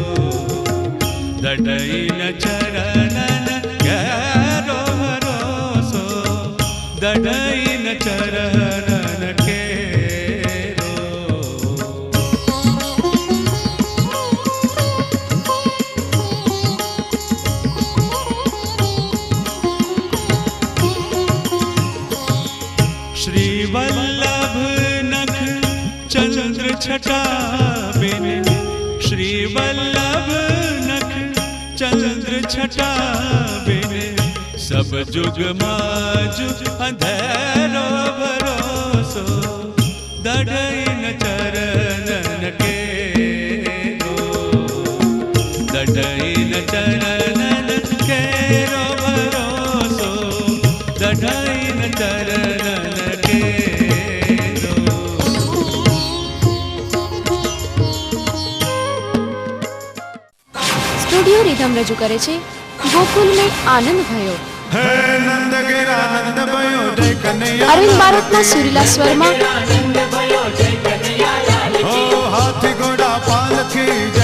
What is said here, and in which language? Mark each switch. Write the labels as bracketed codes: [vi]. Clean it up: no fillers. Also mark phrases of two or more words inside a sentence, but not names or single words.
[bra] दढ़इन चरणन केरो भरोसो, दढ़इन चरणन केरो. श्री वल्लभ नख चंद्र छटा बिन, श्री वल्लभ नख चंद्र छटा बिन, सब जुग माजु अंधेरो भरोसो, दढ़इन चरणन केरो, दढ़इन चरणन केरो भरोसो, दढ़इन चरणन केरो. [gu] સ્ટુડિયો રિધમ રજૂ કરે છે ગોકુલ મેં આનંદ ભયો. [hi] हे नंद घेरा नंद भयो जय कनैया, [gu] અરવિંદ બારોટના સુરીલા સ્વરમાં [hi] हो हाथी घोड़ा पालखी जय